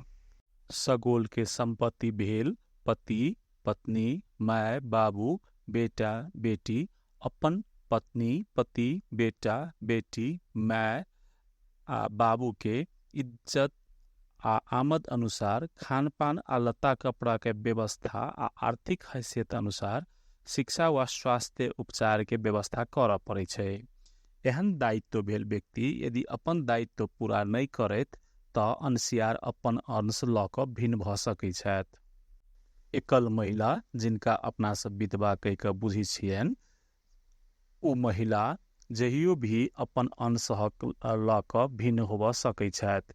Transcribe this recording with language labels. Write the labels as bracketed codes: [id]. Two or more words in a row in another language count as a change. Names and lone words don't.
[mai] सगोल के संपत्ति भेल पति पत्नी, माय बाबू, बेटा बेटी अपन पत्नी पति, बेटा बेटी, माय आ बाबू के इज्जत आ आमद अनुसार, खान पान आ लत्ता कपड़ा के व्यवस्था आ आर्थिक हैसियत अनुसार शिक्षा वा स्वास्थ्य उपचार के व्यवस्था करऽ पड़ै छै। एहन दायित्व भेल व्यक्ति यदि अपन दायित्व पूरा नहीं करैत तऽ अंशियार अपन अंश लऽ कऽ भिन्न भऽ सकै छथि। एकल महिला जिनका अपना सब विधवा कहि कऽ बुझै छियनि, ओ महिला जहियो भी अपन अंश हक लऽ कऽ भिन्न होबऽ सकै छथि।